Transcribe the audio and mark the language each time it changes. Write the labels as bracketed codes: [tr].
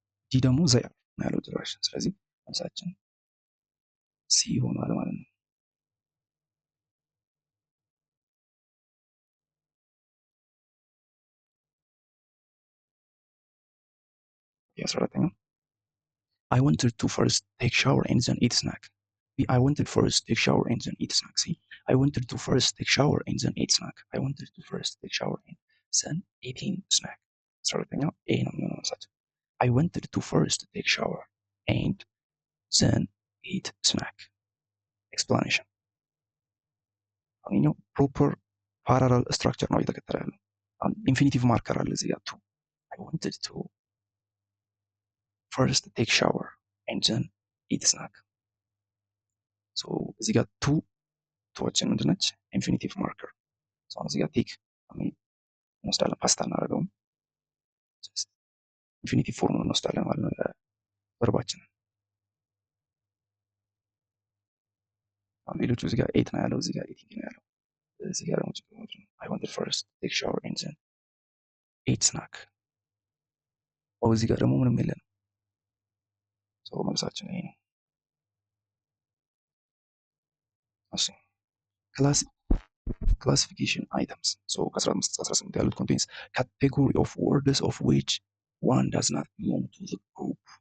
[am] ዲ ደግሞ ዘር ነው ያለው ጭራሽ። ስለዚህ መልሳችን ሲ ይሆናል ማለት ነው። የ14ኛው [en] I wanted to first take shower and then eat snack. I wanted first take shower and then eat snack. See, I wanted to first take shower and then eat snack. I wanted to first take shower and then eating snack. [am] 14ኛው ኤ ነው የሚሆነው መልሳችን። [en] I wanted to first take shower and then eat snack. Explanation. [am] አሁንኛው [en] ፕሮፐር ፓራላል ስትራክቸር [am] ነው እየተከተለ ያለው። [en] ኢንፊኒቲቭ ማርከር [am] አለ እዚህ ጋር [en] ቱ I wanted to first take shower and then eat snack. [am] so እዚህ ጋር ቱዋችን ምንድነች? ኢንፊኒቲቭ ማርከር። አሁን እዚህ ጋር ቴክ እንወስዳለን፣ ፓስታ እናደርገውም ኢንፊኒቲቭ ፎርሙን እንወስዳለን ማለት ነው ቨርባችንን። ሌሎቹ እዚህ ጋር ኤት ነው ያለው፣ እዚህ ጋር ኤቲንግ ነው ያለው። እዚህ ጋር ደግሞ [en] I wanted first take shower and then eat snack። [am] እዚህ ጋር ደግሞ ምንም የለንም። መልሳችን ይሄ ነው። እሺ [en] classification items. [am] ከ15-18 ያሉት [en] contains category of words of which one does not belong to the group.